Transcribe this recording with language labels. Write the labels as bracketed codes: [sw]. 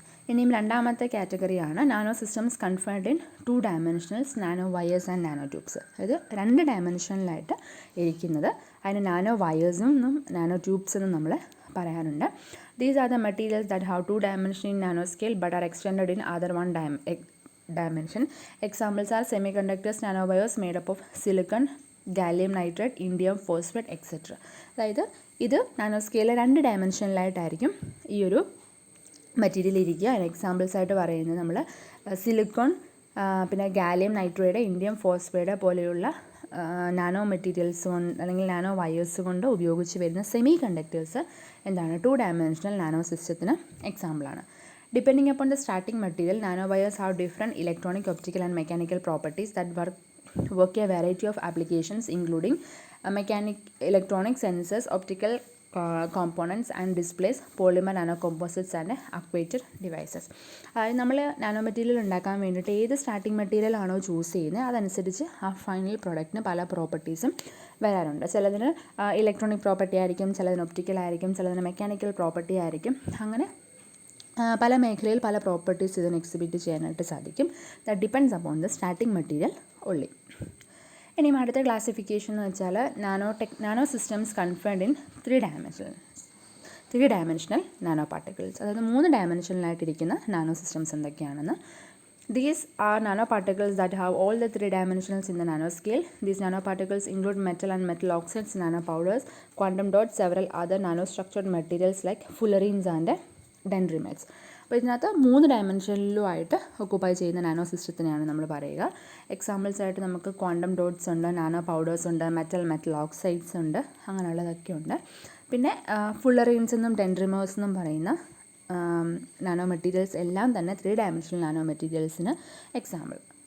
[ml] ഇനിയും രണ്ടാമത്തെ കാറ്റഗറിയാണ് [en] Nano systems confined in 2 dimensionals nanowires and nanotubes. [ml] അതായത് 2 ഡയമെൻഷനിലായിട്ട് ഇരിക്കുന്നത്. അതിന് നാനോ വയേഴ്സും നാനോ ട്യൂബ്സ് എന്നും നമ്മൾ പറയാറുണ്ട്. [en] These are the materials that have 2 dimension in nanoscale but are extended in other 1 dimension. Examples are semiconductors, nanowires made up of silicon, gallium nitride, indium phosphate, etc. [ml] അതായത് ഇത് നാനോസ്കെയിലിൽ 2 ഡയമെൻഷനിലായിട്ടായിരിക്കും ഈ ഒരു material ഇരിക്കുക. അതിന് examples ആയിട്ട് പറയുന്നത് നമ്മൾ സിലിക്കോൺ, പിന്നെ ഗാലിയം നൈട്രൈഡ്, ഇൻഡിയം ഫോസ്ഫൈഡ് പോലെയുള്ള നാനോ മെറ്റീരിയൽസ് കൊണ്ട് അല്ലെങ്കിൽ നാനോ വയേഴ്സ് കൊണ്ട് ഉപയോഗിച്ച് വരുന്ന സെമി കണ്ടക്ടേഴ്സ് എന്താണ് 2 ഡയമെൻഷണൽ നാനോ സിസ്റ്റത്തിന് എക്സാമ്പിളാണ്. [en] Depending upon the starting material, nanowires have different electronic, optical and mechanical properties that work a variety of applications including electronic sensors, optical components and displays, polymer nanocomposites and actuated devices. [ml] അതായത് നമ്മൾ nano material ഉണ്ടാക്കാൻ വേണ്ടിയിട്ട് ഏത് starting material ആണോ choose ചെയ്യുന്നത് അതനുസരിച്ച് ആ final പ്രോഡക്റ്റിന് പല പ്രോപ്പർട്ടീസും വരാറുണ്ട്. ചിലതിന് ഇലക്ട്രോണിക് പ്രോപ്പർട്ടി ആയിരിക്കും, ചിലതിന് ഒപ്റ്റിക്കൽ ആയിരിക്കും, ചിലതിന് മെക്കാനിക്കൽ പ്രോപ്പർട്ടി ആയിരിക്കും. അങ്ങനെ പല മേഖലയിൽ പല പ്രോപ്പർട്ടീസ് ഇതിന് എക്സിബിറ്റ് ചെയ്യാനായിട്ട് സാധിക്കും. [en] That depends upon the starting material only. [ml] ഇനിയും അടുത്ത ക്ലാസിഫിക്കേഷൻ എന്ന് വെച്ചാൽ [en] Nano systems confined in 3 dimensional nanoparticles. [ml] അതായത് 3 ഡയമെൻഷനിലായിട്ടിരിക്കുന്ന നാനോ സിസ്റ്റംസ് എന്തൊക്കെയാണെന്ന്. [en] These are nanoparticles that have all the 3 dimensions in the nanoscale. These nanoparticles include metal and metal oxides, nanopowders, quantum dots, several other nanostructured materials like fullerenes and dendrimates. [ml] അപ്പോൾ ഇതിനകത്ത് 3 ഡയമെൻഷനിലുമായിട്ട് occupy ചെയ്യുന്ന nano സിസ്റ്റത്തിനെയാണ് നമ്മൾ പറയുക. Examples ആയിട്ട് നമുക്ക് quantum dots ഉണ്ട്, nano powders ഉണ്ട്, metal oxides ഉണ്ട്, അങ്ങനെയുള്ളതൊക്കെ ഉണ്ട്. പിന്നെ ഫുള്ളറീൻസ് എന്നും ഡെൻഡ്രിമേഴ്സ് എന്നും പറയുന്ന നാനോ മെറ്റീരിയൽസ് എല്ലാം തന്നെ 3 ഡയമെൻഷണൽ നാനോ മെറ്റീരിയൽസിന് എക്സാമ്പിൾ.